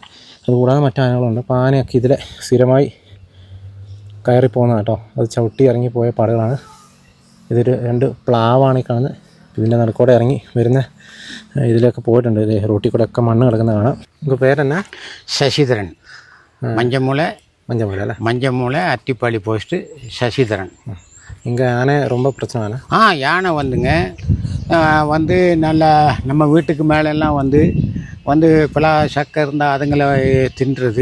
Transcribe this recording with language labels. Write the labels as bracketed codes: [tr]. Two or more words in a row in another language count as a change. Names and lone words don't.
[ml] അതുകൂടാതെ മറ്റു ആനകളുണ്ട്. അപ്പോൾ ആനയൊക്കെ ഇതിലെ സ്ഥിരമായി കയറിപ്പോകുന്നത് കേട്ടോ. അത് ചവിട്ടി ഇറങ്ങിപ്പോയ പാടുകളാണ്. ഇതൊരു 2 പ്ലാവാണ് ഈ കാണുന്നത്. ഇതിൻ്റെ നടുക്കൂടെ ഇറങ്ങി വരുന്ന ഇതിലൊക്കെ പോയിട്ടുണ്ട്. ഇത് റോട്ടിൽ കൂടെ ഒക്കെ മണ്ണ് കിടക്കുന്ന കാണാം. നമുക്ക് പേരെന്നാ? ശശിധരൻ. மஞ்சமூலை അല്ലേ? [ta] மஞ்சமூலை அட்டிப்பாளி போஸ்ட்டு சசிதரன். இங்கே யானை ரொம்ப பிரச்சனை. யானை வந்துங்க வந்து நல்லா நம்ம வீட்டுக்கு மேலெல்லாம் வந்து பலா சக்கை இருந்தால் அதுங்களை தின்றுறது.